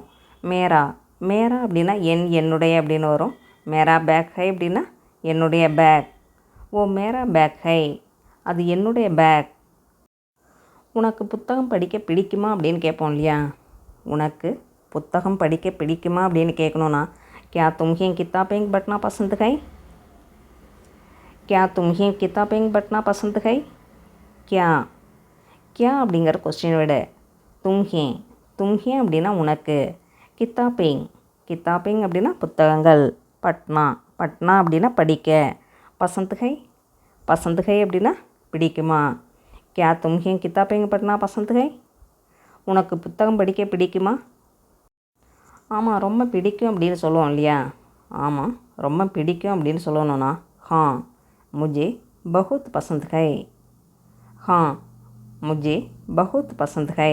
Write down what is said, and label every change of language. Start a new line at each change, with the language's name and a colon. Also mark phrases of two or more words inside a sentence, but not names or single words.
Tamil: மேரா அப்படின்னா என்னுடைய அப்படின்னு வரும்.
Hindi: मेरा बैग है
Tamil: அப்படின்னா என்னுடைய பேக். ஓ
Hindi: मेरा बैग है,
Tamil: அது என்னுடைய பேக். உனக்கு புத்தகம் படிக்க பிடிக்குமா அப்படின்னு கேட்போம் இல்லையா? உனக்கு புத்தகம் படிக்க பிடிக்குமா அப்படின்னு கேட்கணுன்னா
Hindi: क्या तुम्हें किताबें पढ़ना पसंद है, क्या तुम्हें किताबें पढ़ना पसंद है.
Tamil: क्या அப்படிங்கிற கொஸ்டின் விட தும்ஹே அப்படின்னா உனக்கு, கித்தாபிங் அப்படின்னா புத்தகங்கள், பட்னா அப்படின்னா படிக்க,
Hindi: पसंद है
Tamil: அப்படின்னா பிடிக்குமா.
Hindi: क्या तुम्हें किताबें पढ़ना पसंद है,
Tamil: உனக்கு புத்தகம் படிக்க பிடிக்குமா. ஆமாம் ரொம்ப பிடிக்கும் அப்படின்னு சொல்லுவோம் இல்லையா? ஆமாம் ரொம்ப பிடிக்கும் அப்படின்னு சொல்லணும்னா
Hindi: मुझे बहुत पसंद है, मुझे बहुत पसंद है.